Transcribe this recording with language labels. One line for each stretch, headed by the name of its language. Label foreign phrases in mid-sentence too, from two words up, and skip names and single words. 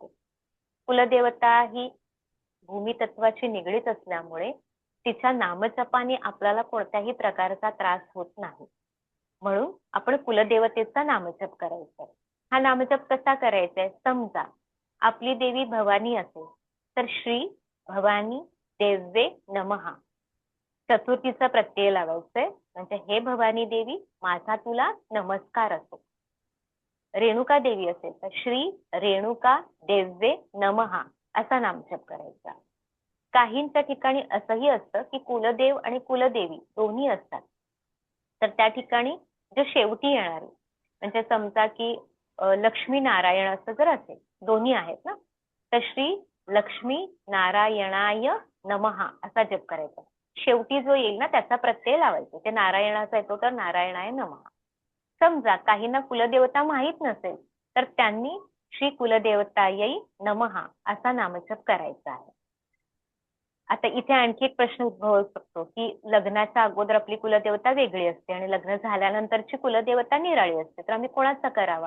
Marathi: कुलदेवता ही भूमितत्वाशी निगडीत असल्यामुळे तिच्या नामजपाने आपल्याला कोणत्याही प्रकारचा त्रास होत नाही. म्हणून आपण कुलदेवतेचा नामजप करायचा. हा नामजप कसा करायचा आहे, समजा आपली देवी भवानी असेल, तर
Sanskrit: श्री भवानी देव्ये नमः
Marathi: चतुर्थीचा प्रत्यय लावायचंय. म्हणजे हे भवानी देवी, माझा तुला नमस्कार असो. रेणुका देवी असेल तर
Sanskrit: श्री रेणुका देव्ये नमः
Marathi: असा नामजप करायचा. काहींच्या ठिकाणी असंही असतं की कुलदेव आणि कुलदेवी दोन्ही असतात, तर त्या ठिकाणी जे शेवटी येणारे, म्हणजे समजा की लक्ष्मी नारायण असं जर असेल, दोन्ही आहेत ना, तर
Sanskrit: श्री लक्ष्मी नारायणाय नमः
Marathi: असा जप करायचा. शेवटी जो येईल ना त्याचा प्रत्यय लावायचा. ते नारायणाचा येतो तर
Sanskrit: नारायणाय नमः.
Marathi: समजा काहींना कुलदेवता माहित नसेल, तर त्यांनी
Sanskrit: श्री कुलदेवतायै नमः
Marathi: असा नामजप करायचा आहे. आता इथे आणखी एक प्रश्न उद्भवू शकतो, की लग्नाच्या अगोदर आपली कुलदेवता वेगळी असते आणि लग्न झाल्यानंतरची कुलदेवता निराळी असते, तर आम्ही कोणाचा करावा?